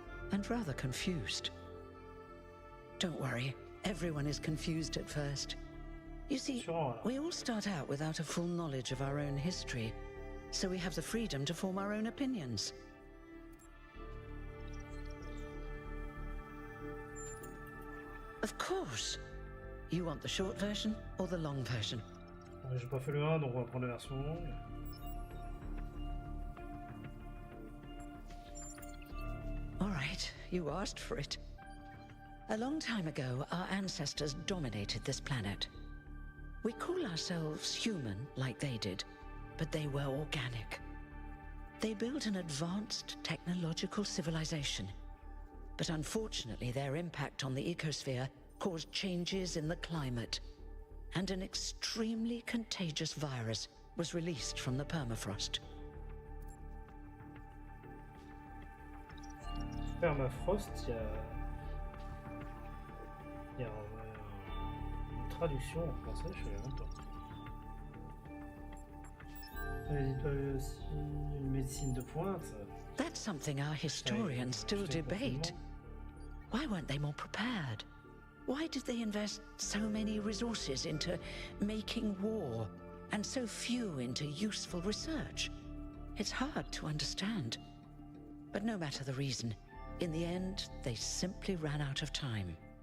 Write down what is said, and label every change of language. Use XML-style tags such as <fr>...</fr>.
<en>And rather confused. Don't worry, everyone is confused at first. You see, we all start out without a full knowledge of our own history. so we have the freedom to form our own opinions. Of course. You want the short version or the long version?</en> <fr>J'ai pas fait le 1, donc on va prendre la version longue.</fr> <en>All right, you asked for it. A long time ago, our ancestors dominated this planet. We call ourselves human, like they did, but they were organic. They built an advanced technological civilization. But unfortunately, their impact on the ecosphere caused changes in the climate, and an extremely contagious virus was released from the permafrost.</en> <fr>Permafrost, il y a une traduction en français, je savais même pas. Ils aussi une médecine de pointe.</fr> <en>That's something our historians still debate. Why weren't they more prepared? Why did they invest so many resources into making war and so few into useful research? It's hard to understand. But no matter the reason, in the end, they simply ran out of time.</en>